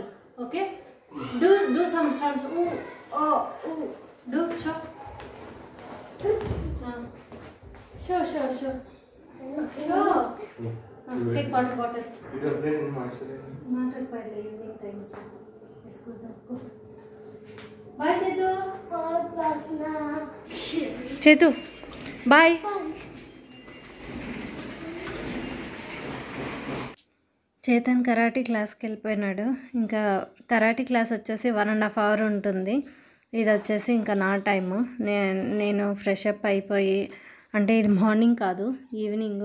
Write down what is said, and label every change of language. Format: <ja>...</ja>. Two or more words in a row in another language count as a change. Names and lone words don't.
<en>Okay? Do some stunts. Ooh. Oh. Ooh. Do. Show. Show. Show. Take water bottle. Not by the evening time. It's good. Bye, Chetu. Bye, Prasna. Chetu. Bye.</en> <te>చేతన్</te> <en>karate class-ki</en> <te>వెళ్ళిపోయినాడు. ఇంకా</te> <en>karate class</en> <te>వచ్చేసి 1.5 అవర్ ఉంటుంది. ఇది వచ్చేసి ఇంకా నా టైము. నేను</te> <en>fresh up</en> <te>అయిపోయి, అంటే ఇది మార్నింగ్ కాదు, ఈవినింగ్.</te>